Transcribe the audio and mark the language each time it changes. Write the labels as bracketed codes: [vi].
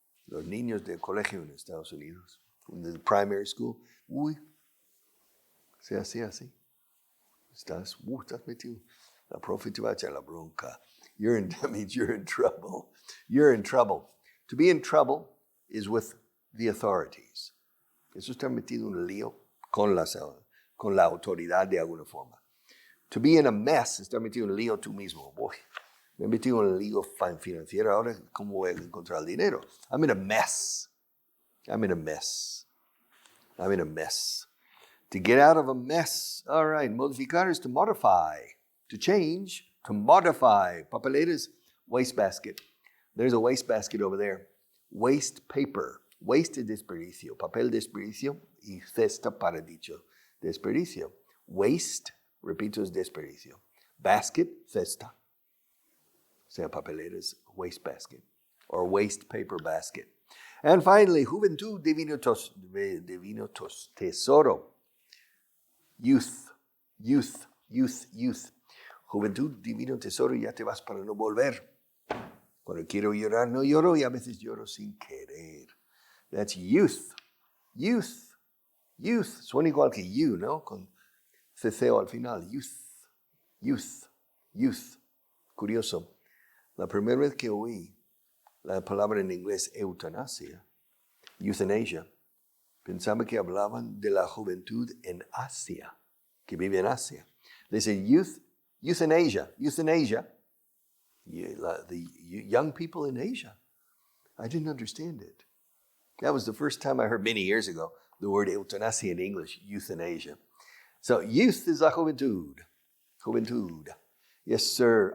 [es] Los niños de colegio en Estados Unidos, [en] from the primary school, [es] uy, se hacía así. Estás metido. La profe te va a echar la bronca. [en] That means you're in trouble. You're in trouble. To be in trouble is with the authorities. [es] Eso está metido en un lío con la autoridad de alguna forma. [en] To be in a mess, [es] está metido en un lío tú mismo. [en] Boy, [es] me he metido en un lío financiero. Ahora, ¿cómo voy a encontrar el dinero? [en] I'm in a mess. I'm in a mess. I'm in a mess. To get out of a mess. All right, modificar is to modify. To change, to modify. Papelera is wastebasket. There's a wastebasket over there. Waste paper. Waste [es] es desperdicio. Papel desperdicio y cesta para dicho desperdicio. Waste, repito, es desperdicio. Basket, cesta. O sea, [en] papelera is wastebasket. Or waste paper basket. And finally, [es] juventud, divino tesoro. [en] Youth. [es] Juventud, divino tesoro, ya te vas para no volver. Cuando quiero llorar, no lloro y a veces lloro sin querer. [en] That's youth. Youth. [es] Suena igual que you, ¿no? Con ceceo al final. Youth. Curioso. La primera vez que oí la palabra en inglés eutanasia, euthanasia, pensaba que hablaban de la juventud en Asia, que vive en Asia. [en] They say euthanasia. The young people in Asia. I didn't understand it. That was the first time I heard many years ago the word eutanasia in English, euthanasia. So youth is la juventud. Juventud. Yes, sir.